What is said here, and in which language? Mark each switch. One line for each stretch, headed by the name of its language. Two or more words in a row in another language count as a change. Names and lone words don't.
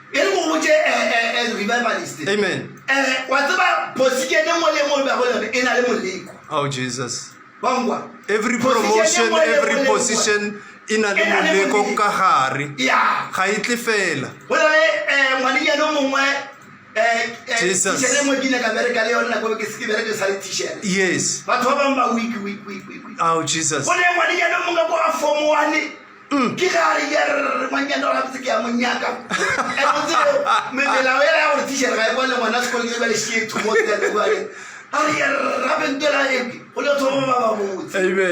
English: Amen. Oh, Jesus. Every promotion, every position in
Tswana: a moleko ka gare ga e tle fela.
English: Jesus. Yes. Oh, Jesus. Amen.